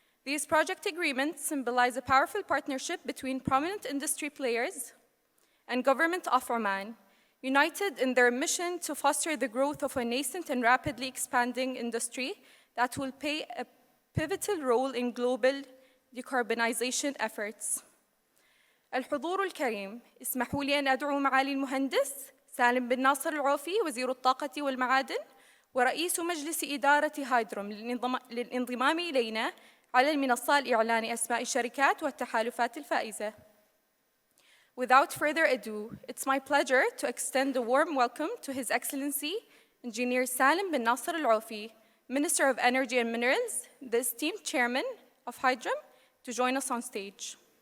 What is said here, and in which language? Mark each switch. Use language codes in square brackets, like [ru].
[en] These project agreements symbolize a powerful partnership between prominent industry players and government of Oman, united in their mission to foster the growth of a nascent and rapidly expanding industry that will play a pivotal role in global decarbonization efforts. [ar] الحضور الكريم، اسمحوا لي أن أدعو معالي المهندس سالم بن ناصر العوفي وزير الطاقة والمعادن ورئيس مجلس إدارة هايدروم للانضمام إلينا على المنصة لإعلان أسماء الشركات والتحالفات الفائزة. [en] Without further ado, it's my pleasure to extend a warm welcome to His Excellency Engineer Salim bin Nasser Al-Aufi, Minister of Energy and Minerals, the esteemed Chairman of Hydrom, to join us on stage.